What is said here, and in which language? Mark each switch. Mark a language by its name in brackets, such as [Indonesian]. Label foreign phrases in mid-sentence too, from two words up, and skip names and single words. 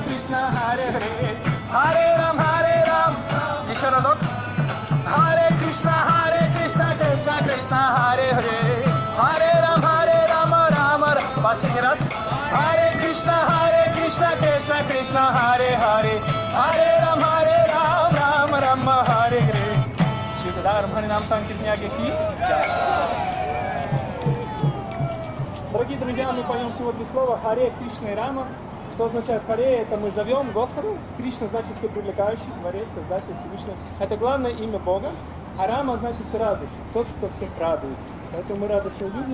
[Sanskrit] कृष्ण, हरे हरे, हरे राम, [Russian] еще разок. [Sanskrit] हरे कृष्ण, कृष्ण कृष्ण, हरे हरे, हरे राम, राम राम. [Russian] Последний раз. [Sanskrit] हरे कृष्ण, कृष्ण कृष्ण, हरे हरे, हरे राम, राम राम, हरे हरे. Шивадарам Харинам Санкиртняги. [Russian] Дорогие друзья, мы поем всего 3 слова Харе, Кришна и Рама. Что означает Харе? Это мы зовем Господа. Кришна значит всепривлекающий, Творец, Создатель, Всевышний. Это главное имя Бога. А Рама значит радость, тот, кто всех радует. Поэтому мы радостные люди.